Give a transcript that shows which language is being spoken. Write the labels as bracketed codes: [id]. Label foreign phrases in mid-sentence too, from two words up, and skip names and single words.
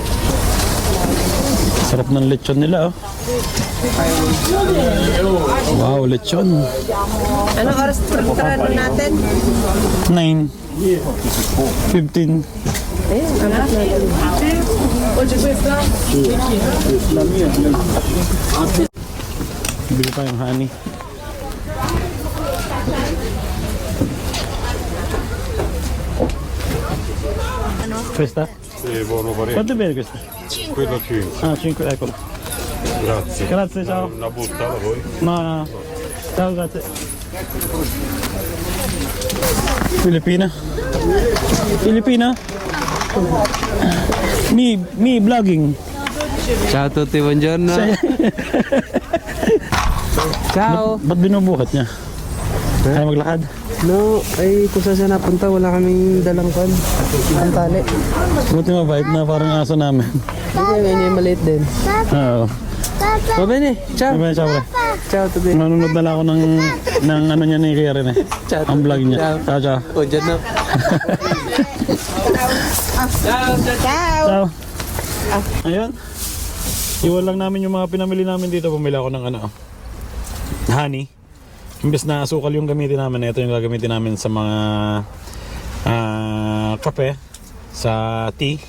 [tl] Sarap ng lechon nila oh. Wow, lechon. Anong oras pagkarano natin? 9 15. Ayun, anak natin. Bili pa yung honey. [it] Questa? Sì, buono parecchio. Quanto bene questa? Quello 5. Ah, 5, eccolo. Grazie. Grazie, ciao. Una busta voi? No, no. Ciao, grazie. Filipina? Filipina? Me vlogging. Ciao a tutti, buongiorno. Ciao. [tl] Ba't binubuhat niya? Kaya maglakad? No, ay kung saan siya napunta, wala kaming dalang kan. Ang tali. Buti mabait na parang aso namin. Hindi, may maliit din. Oo. [it] O, bene. Ciao. [tl] Sabi siya pre. [it] Ciao a tutti. [tl] Nanonood na lang ako ng ano niya ni Kuya rin eh. [it] Ciao. [tl] Ang vlog niya. [it] Ciao. Ciao, ciao. [tl] O, dyan na. [it] Ciao! Ciao. [tl] Ayun. Iwan lang namin yung mga pinamili namin dito. Bumili ako ng ano, honey. Imbes na asukal yung gamitin namin, ito yung gagamitin namin sa mga kape, sa tea.